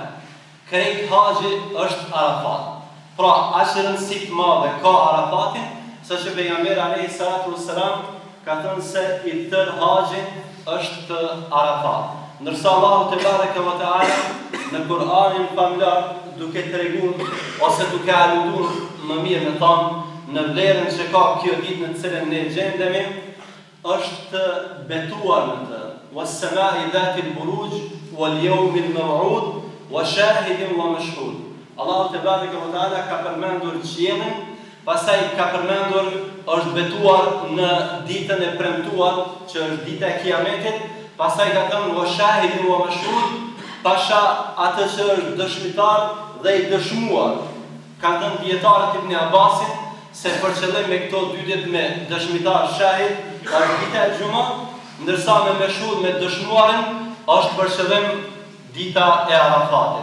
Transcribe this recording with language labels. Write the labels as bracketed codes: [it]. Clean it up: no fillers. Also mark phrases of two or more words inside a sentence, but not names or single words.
[sq] Krejt haxhi është Arafat. Pra, aq rëndësi të madhe ka Arafatin, saqë pejgamberi [ar] عليه الصلاة والسلام [sq] ka thënë se i tër haxhi është Arafat. Ndërsa Allahu [ar] تبارك وتعالى [sq] në Kur'anin famlar duke treguar ose duke aluduar më mirë me thonë në vlerën që ka kjo ditë në cilën ne gjendemi, është betuar në të: [ar] "والسماء ذات البروج واليوم الموعود وشاهد ومشهود." [sq] Allahu [ar] تبارك وتعالى [sq] ka përmendur qiellin, pastaj ka përmendur, është betuar në ditën e premtuar, që është dita e Kiametit, pastaj ka thënë [ar] وشاهد ومشهود, [sq] pasha atë që është dëshmitar dhe i dëshmuar. Ka thënë dietarët Ibn Abbasit se për qëllim me këto 2 ditë me dëshmitar shahid është dita e Xuma, ndërsa me mashhud me dëshmuarin është për qëllim dita e Arafatit.